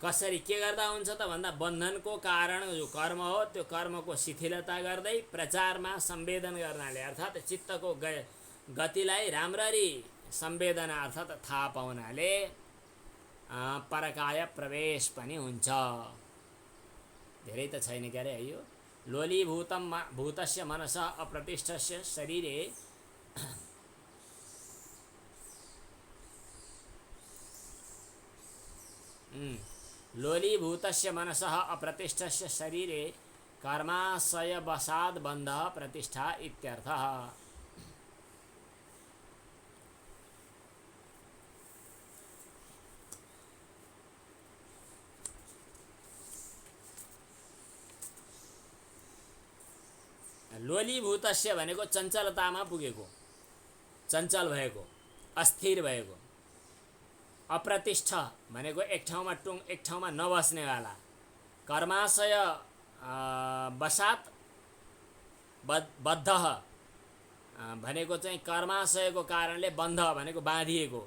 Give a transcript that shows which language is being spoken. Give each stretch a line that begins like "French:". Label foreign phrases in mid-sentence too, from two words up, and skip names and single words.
Nepali: कसरी के गर्दा हुन्छ त भन्दा बन्धनको कारण जो कर्म हो त्यो कर्मको शिथिलता गर्दै प्रचारमा संवेदन गर्नाले अर्थात् चित्तको गतिलाई राम्ररी संवेदना अर्थात् थाहा पाउनाले परकाय प्रवेश पनि हुन्छ। धेरै त छैन के अरे है यो।
Sanskrit: लोलीभूतम भूतस्य मनसः अप्रतिष्ठस्य शरीरे लोलीभूतस्य मनसः अप्रतिष्ठस्य शरीरे कर्माशयवशाद् बन्धः प्रतिष्ठा इत्यर्थः।
Nepali: लोलीभूतस्य भनेको चञ्चलतामा पुगेको, चञ्चल भएको, अस्थिर भएको। अप्रतिष्ठ भनेको एक ठाउँमा नबस्नेवाला।
Sanskrit: कर्माशय वशात् बद्ध
Nepali: भनेको चाहिँ कर्माशयको कारणले बन्ध भनेको बाँधिएको।